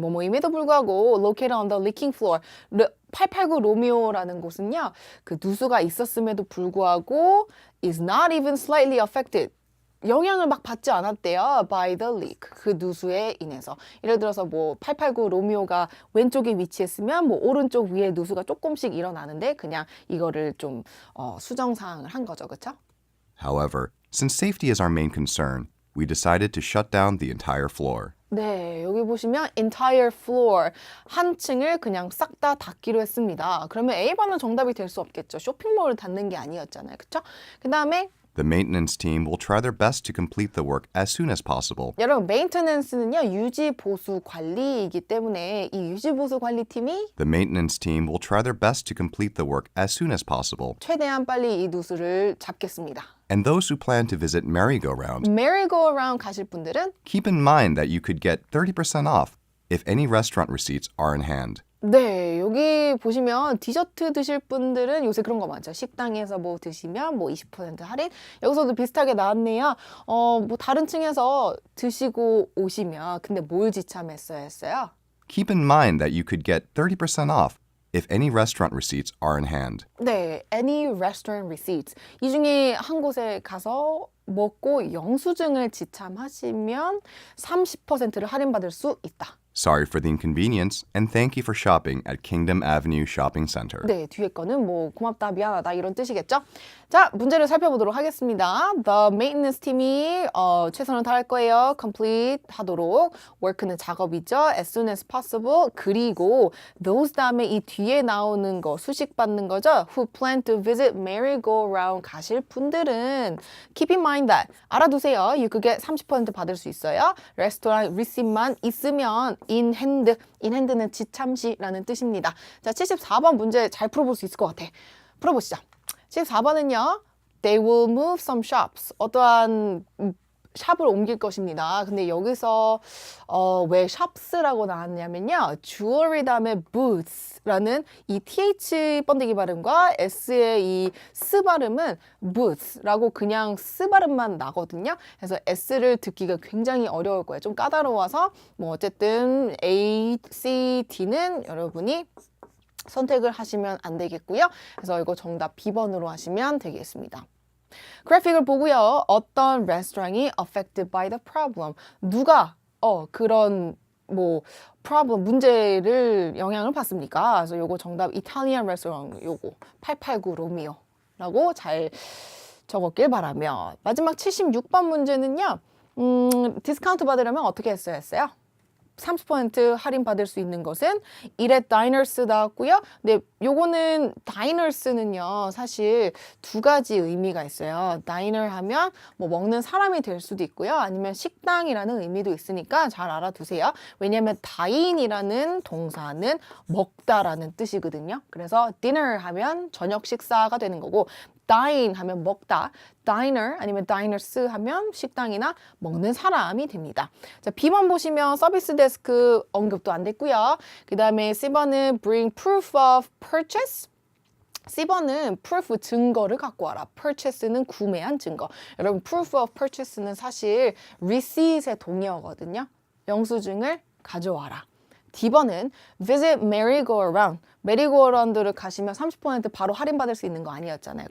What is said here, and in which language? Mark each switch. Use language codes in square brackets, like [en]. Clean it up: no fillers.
[ko] 뭐뭐임에도 불구하고 [en] located on the leaking floor [ko] 889 로미오라는 곳은요. 그 누수가 있었음에도 불구하고 [en] is not even slightly affected. [ko] 영향을 막 받지 않았대요. [en] by the leak. [ko] 그 누수에 인해서. 예를 들어서 뭐 889 로미오가 왼쪽에 위치했으면 뭐 오른쪽 위에 누수가 조금씩 일어나는데 그냥 이거를 좀 수정사항을 한 거죠. 그렇죠? [en] However, since safety is our main concern, we decided to shut down the entire floor. [ko] 네, 여기 보시면 [en] entire floor [ko] 한 층을 그냥 싹 다 닫기로 했습니다. 그러면 A번은 정답이 될 수 없겠죠. 쇼핑몰을 닫는 게 아니었잖아요. 그렇죠? 그 다음에 [en] The maintenance team will try their best to complete the work as soon as possible. [ko] 여러분 메인테넌스는요 유지 보수 관리이기 때문에 이 유지 보수 관리팀이 [en] The maintenance team will try their best to complete the work as soon as possible. [ko] 최대한 빨리 이 누수를 잡겠습니다. [en] And those who plan to visit merry-go-round, [ko] merry-go-round 가실 분들은 [en] keep in mind that you could get 30% off if any restaurant receipts are in hand. [ko] 네, 여기 보시면 디저트 드실 분들은 요새 그런 거 많죠. 식당에서 뭐 드시면 뭐 20% 할인? 여기서도 비슷하게 나왔네요. 뭐 다른 층에서 드시고 오시면 근데 뭘 지참했어야 했어요? [en] Keep in mind that you could get 30% off if any restaurant receipts are in hand. [ko] 네, [en] any restaurant receipts. [ko] 이 중에 한 곳에 가서 먹고 영수증을 지참하시면 30%를 할인받을 수 있다. [en] Sorry for the inconvenience, and thank you for shopping at Kingdom Avenue Shopping Center. [ko] 네, 뒤에 거는 뭐 고맙다, 미안하다 이런 뜻이겠죠? 자, 문제를 살펴보도록 하겠습니다. [en] The maintenance [ko] 팀이 최선을 다할 거예요. complete 하도록. work는 작업이죠. [en] as soon as possible. [ko] 그리고 those 다음에 이 뒤에 나오는 거 수식 받는 거죠. [en] who plan to visit merry-go-round [ko] 가실 분들은 [en] keep in mind that [ko] 알아두세요. [en] you could get [ko] 30% 받을 수 있어요. 레스토랑 receipt만 있으면 [en] in hand. in hand [ko] 는 지참시라는 뜻입니다. 자, 74번 문제 잘 풀어볼 수 있을 것 같아. [en] 풀어보시죠. [ko] 74번은요. [en] They will move some shops. [ko] 어떠한 샵을 옮길 것입니다. 근데 여기서 왜 shops라고 나왔냐면요. jewelry 다음에 boots라는 이 th 번데기 발음과 s의 이 s 발음은 boots라고 그냥 s 발음만 나거든요. 그래서 s를 듣기가 굉장히 어려울 거예요. 좀 까다로워서 뭐 어쨌든 A, C, D는 여러분이 선택을 하시면 안 되겠고요. 그래서 이거 정답 B번으로 하시면 되겠습니다. 그래픽을 보고요. 어떤 레스토랑이 [en] affected by the problem. [ko] 누가 그런 뭐 problem 문제를 영향을 받습니까? 그래서 요거 정답 이탈리안 레스토랑 요거 889 로미오라고 잘 적었길 바라며 마지막 76번 문제는요. 디스카운트 받으려면 어떻게 했어야 했어요? 30% 할인 받을 수 있는 것은 이렛 다이너스 나왔고요. 근데 요거는 다이너스는요. 사실 두 가지 의미가 있어요. 다이너 하면 뭐 먹는 사람이 될 수도 있고요. 아니면 식당이라는 의미도 있으니까 잘 알아두세요. 왜냐하면 다인이라는 동사는 먹다라는 뜻이거든요. 그래서 dinner 하면 저녁 식사가 되는 거고 dine 하면 먹다, diner 아니면 diners 하면 식당이나 먹는 사람이 됩니다. 자, B번 보시면 서비스 데스크 언급도 안 됐고요. 그 다음에 C번은 [en] bring proof of purchase. [ko] C번은 proof 증거를 갖고 와라. purchase는 구매한 증거. 여러분 proof of purchase는 사실 receipt의 동의어거든요. 영수증을 가져와라. D번은 [en] visit merry-go-round. [ko] 메리고라운드를 가시면 30% 바로 할인받을 수 있는 거 아니었잖아요.